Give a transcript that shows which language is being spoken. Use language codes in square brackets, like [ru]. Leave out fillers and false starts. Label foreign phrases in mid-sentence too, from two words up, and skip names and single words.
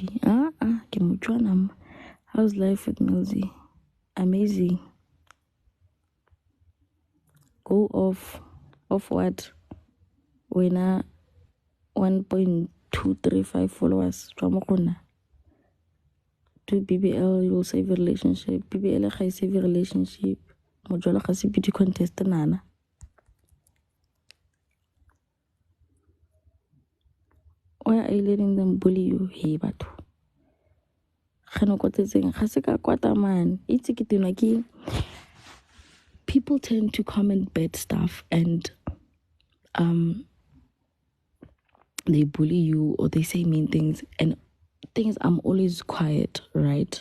[tn] Ke Motswana. [en] How's life with Melzy? Amazing. Go off. Off what? Wena 1.235 followers. Do BBL, you'll save a relationship. BBL ga save a relationship. [tn] Mojolo ga se [en] beauty contest [tn] nana. [en] Why are you letting them bully you? [tn] Hey, batho. [en] People tend to comment bad stuff and they bully you or they say mean things and things I'm always quiet, right?